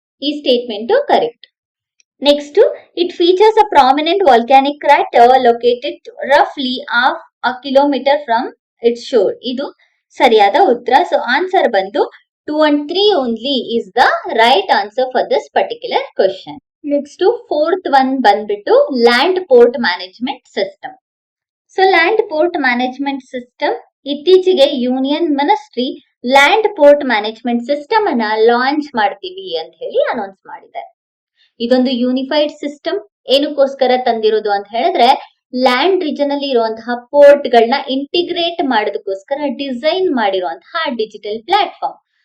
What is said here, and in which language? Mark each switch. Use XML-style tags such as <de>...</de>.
<kn>ಈ statement correct.</kn> <en>Next, it features a prominent volcanic ಕ್ರಾಟರ್ located ರಫ್ಲಿ half a kilometre from its sure.</en> <kn>ಇದು ಸರಿಯಾದ ಉತ್ತರ.</kn> <en>So answer ಬಂದು 2 and 3 only is the right answer for this particular question. Next, fourth one ಬಂದ್ಬಿಟ್ಟು land port management system.</en> <kn>So land port management system ಇತ್ತೀಚೆಗೆ union ministry land port management system ಅನ್ನ launch ಮಾಡ್ತೀವಿ ಅಂತ ಹೇಳಿ announce ಮಾಡಿದ್ದಾರೆ. ಇದೊಂದು unified system. ಏನಕ್ಕೋಸ್ಕರ ತಂದಿರೋದು ಅಂತ ಹೇಳಿದ್ರೆ, ಲ್ಯಾಂಡ್ ರೀಜನ್ ಅಲ್ಲಿ ಇರುವಂತಹ ಪೋರ್ಟ್ ಗಳನ್ನ ಇಂಟಿಗ್ರೇಟ್ ಮಾಡೋದಕ್ಕೋಸ್ಕರ ಡಿಸೈನ್ ಮಾಡಿರುವಂತಹ ಡಿಜಿಟಲ್ ಪ್ಲಾಟ್ಫಾರ್ಮ್.</kn>